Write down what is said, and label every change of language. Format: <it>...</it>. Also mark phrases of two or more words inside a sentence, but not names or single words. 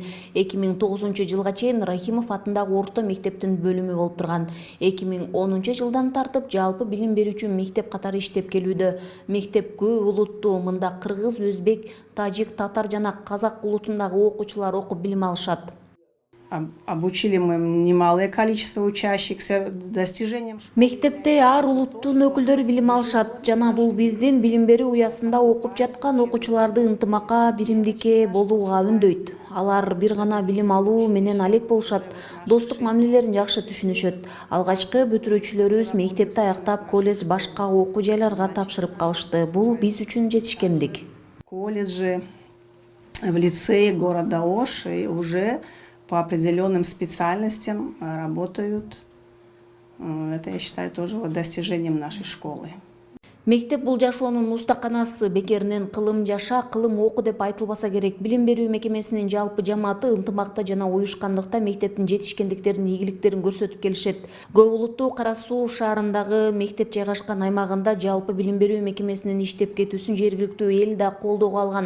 <ky>2009 жылга чейин Рахимов атындагы орто мектептин бөлүмү болуп турган. 2010 жылдан тартып жалпы билим берүүчү мектеп катары иштеп келүүдө. Мектеп көп улуттуу, мында кыргыз, өзбек, тажик, татар жана казак улутундагы окуучулар окуп билим алышат.</ky> <ru>Обучили мы немалое количество учащихся достижениям.</ru> <ky>Мектепте ар улуттун өкүлдөрү билим алышат. Жана бул биздин билим берүү уясында окуп жаткан окуучуларды ынтымакка, биримдикке болууга үндөйт. Алар бир гана билим алуу менен алек болушат, достук мамилелерин жакшы түшүнүшөт. Алгачкы бүтүрүүчүлөрүбүз мектепти аяктап, колледж, башка окуу жайларга тапшырып калышты. Бул биз үчүн жетишкендик.</ky> <ru>Колледжи в лицее города Ош и уже по определенным специальностям работают. Это, я считаю, тоже достижением нашей школы.</ru> <ky>Мектеп бул жашоонун устаканасы, бекеринен кылым жаша, кылым окуу деп айтылбаса керек. Билим берүү мекемесинин жалпы жамааты ынтымакта жана уюшкандыкта мектептин жетишкендиктерин, ийгиликтерин көрсөтүп келишет. Көп улуттуу Кара Суу шаарындагы мектеп жайгашкан аймагында жалпы билим берүү мекемесинин иштеп кетүүсүн жергиликтүү эл да колдоого алган.</ky>